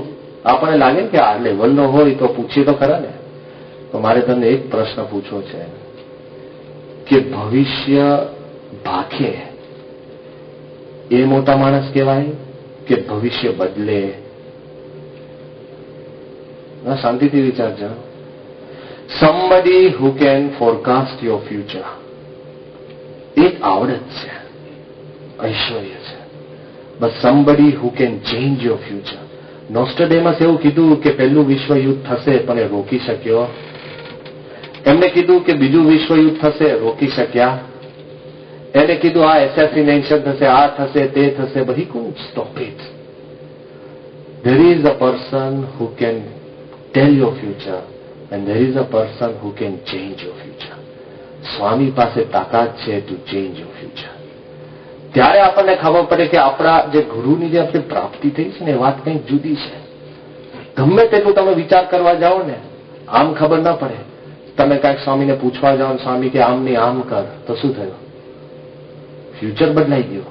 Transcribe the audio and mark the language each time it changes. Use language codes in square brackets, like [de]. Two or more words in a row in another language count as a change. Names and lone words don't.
[gu] આપણને લાગે ને કે આ લેવલનો હોય તો પૂછીએ તો ખરા ને. તો મારે તમને એક પ્રશ્ન પૂછવો છે કે ભવિષ્ય ભાખે એ મોટા માણસ કહેવાય કે ભવિષ્ય બદલે? શાંતિથી વિચારજો. [en] somebody who can forecast your future, [gu] એક આવડત છે, ઐશ્વર્ય છે, [en] but somebody who can change your future. [gu] નોસ્ટ્રાડેમસ એવું કીધું કે પહેલું વિશ્વયુદ્ધ થશે પણ એ રોકી શક્યો. એમને કીધું કે બીજું વિશ્વયુદ્ધ થશે, રોકી શક્યા. એને કીધું આ એસેસિનેશન થશે, આ થશે, તે થશે, [en] but he couldn't stop it. There is a person who can tell your future and there is a person who can change your future. [gu] સ્વામી પાસે તાકાત છે [en] to change your future. [gu] ત્યારે આપણને ખબર પડે કે આપણા જે ગુરુની જે આપણે પ્રાપ્તિ થઈ છે ને એ વાત કંઈક જુદી છે. ગમે તેટલું તમે વિચાર કરવા જાઓ ને આમ ખબર ના પડે. તમે કાંઈક સ્વામીને પૂછવા જાઓ, સ્વામી કે આમ નહીં આમ કર, તો શું થયું? ફ્યુચર બદલાઈ ગયું.